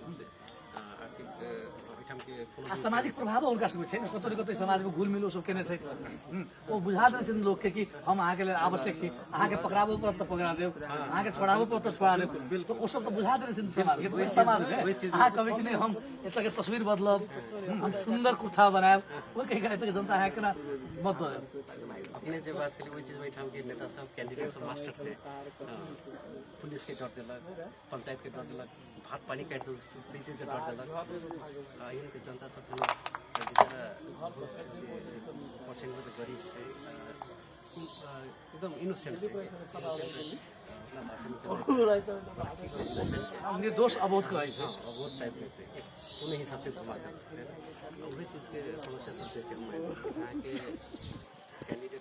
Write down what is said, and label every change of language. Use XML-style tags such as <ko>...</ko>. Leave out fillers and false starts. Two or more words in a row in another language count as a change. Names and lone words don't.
<mai>आ सामाजिक प्रभाव उनका सब छै कतौ न कतौ समाज में घुल मिल सब केने छै वो बुझा दे छै लोग के कि हम अहाँ के लेल आवश्यक छी अहाँ के पकड़ाबो पर तो पकड़ा देब अहाँ के छोड़ाबो पर तो छोड़ा देब तो वो सब तो बुझा दे छै समाज के तो समाज में अहाँ कहबै कि नहीं हम एतऽ के तस्वीर बदलब हम सुंदर कुर्ता बनाएब वो कहि के एतऽ के जनता अहाँ केना मत दऽ देब अपने जे बात करी वही चीज बैठाम के नेता सब कैंडिडेट सब मास्टर से पुलिस के डर दिलक पंचायत के डर दिलक भात पानी काट दो चीज के डर दिलक इनके जनता सब बेचारा पर्सेंट में तो गरीब है एकदम इनोसेंट निर्दोष अबोध कहै छै अबोध टाइप के से उन्हीं हिसाब से घुमा दे वही चीज के समस्या सब देख के यहाँ के कैंडिडेट</mai>